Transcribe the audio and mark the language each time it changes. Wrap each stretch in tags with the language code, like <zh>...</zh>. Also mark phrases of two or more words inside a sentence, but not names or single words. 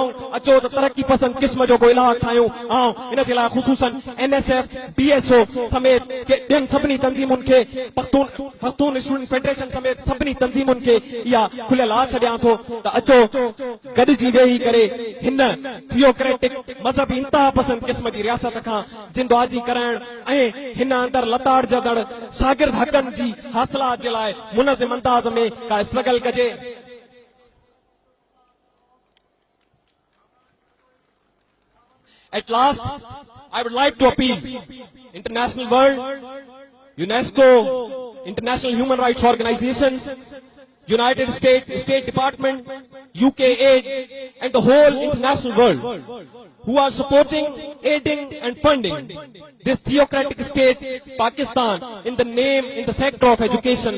<sd>अचो त तरक़ी पसंद क़िस्म जो को इलाक़ ठाहियूं ऐं इन जे लाइ ख़ुसूसन NSF BSO समेत ॿियनि सभिनी तंज़ीमुनि खे पख्तून स्टूडेंट फेडरेशन समेत सभिनी तंज़ीमुनि खे इहा खुलियल आछ ॾियां थो त अचो गॾिजी वेही करे हिन थियोक्रेटिक मज़हबी इंतहा पसंद क़िस्म जी रियासत खां जिंदबाजी करण ऐं हिन अंदरि लताड़जंदड़ शागिर्द हक़नि जी हासिलात जे लाइ मुनज़िम अंदाज़ में का स्ट्रगल कजे।</sd> <en>At last, I would like to appeal international world, UNESCO, international human rights organizations, United States State Department, UK aid, and the whole international world who are supporting, aiding and funding this theocratic state, Pakistan, in the sector of education.</en>